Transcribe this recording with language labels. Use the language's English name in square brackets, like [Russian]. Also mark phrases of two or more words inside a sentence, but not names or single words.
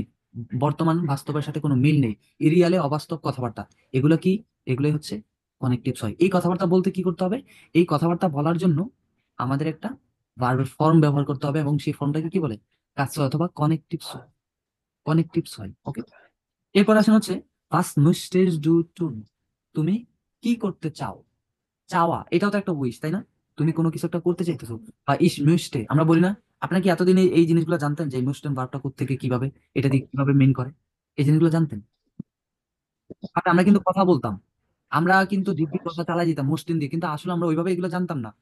[Bangla] বর্তমান বাস্তবের সাথে কোনো মিল নেই, ইরিয়ালে অবাস্তব কথাবার্তা। এগুলো কি? এগুলোই হচ্ছে কনেকটিভস হয়। এই কথাবার্তা বলতে কি করতে হবে? এই কথাবার্তা বলার জন্য আমাদের একটা ভার্বের ফর্ম ব্যবহার করতে হবে, এবং সেই ফর্মটাকে কি বলে? কাজ অথবা কনেকটিভস, কনেকটিভস হয়। ওকে, এরপর আসেন হচ্ছে [German] was möchtest du tun? [Bangla] তুমি কি করতে চাও? চাওয়া, এটাও তো একটা উইশ, তাই না? তুমি কোনো কিছু একটা করতে চাইতেছো। বা [German] ich möchte [Bangla] আমরা বলি না? আপনার কি এতদিন এই জিনিসগুলো জানতেন যে möchten ভার্বটা কোত্থেকে, কিভাবে, এটা দিয়ে কিভাবে মেন করে? এই জিনিসগুলো জানতেন? আর আমরা কিন্তু কথা বলতাম, আমরা কিন্তু দিব্যি কথা চালাই দিতাম মোস্টেন দিয়ে, কিন্তু আসলে আমরা ওইভাবে এগুলো জানতাম না।